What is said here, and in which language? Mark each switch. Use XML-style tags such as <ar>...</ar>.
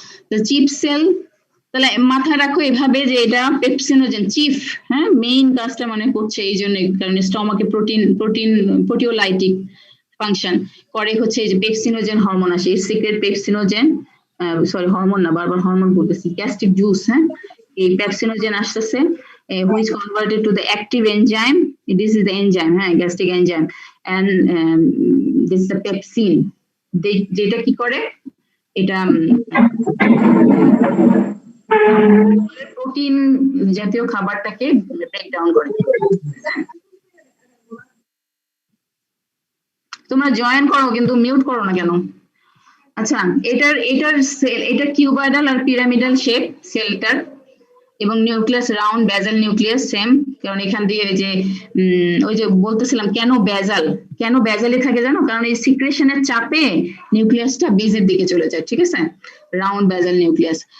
<bn>তো chip sell তাহলে মাথায় রাখো এভাবে যে এটা পেপসিনোজেন চিফ, হ্যাঁ মেইন কাজটা মানে করছে এই জন্য, কারণ স্টমাকে প্রোটিওলাইটিক ফাংশন করে হচ্ছে এই যে পেপসিনোজেন হরমোন আসে, সিক্রেট পেপসিনোজেন, সরি হরমোন না, বারবার হরমোন বলতেছি, গ্যাস্ট্রিক জুস, হ্যাঁ এই পেপসিনোজেন আসতেছে</bn> <en>which converted to the active enzyme. This is the enzyme, gastric enzyme, and this is the pepsin.</en> <bn>যেটা কি করে এটা প্রোটিন জাতীয় খাবারটাকে ব্রেক ডাউন করে। তোমরা জয়েন করো কিন্তু মিউট করো না কেন? আচ্ছা এটার সেল, এটা কিউবয়েডাল আর পিরামিডাল শেপ সেলটার, এবং নিউক্লিয়াস রাউন্ড বেজাল নিউক্লিয়াস সেম, কারণ এখান দিয়ে যে ওই যে বলতেছিলাম কেন বেজালে থাকে জানো, কারণ এই সিক্রেশনের চাপে নিউক্লিয়াসটা বেজের দিকে চলে যায়, ঠিক আছে? রাউন্ড বেজাল নিউক্লিয়াস।</bn>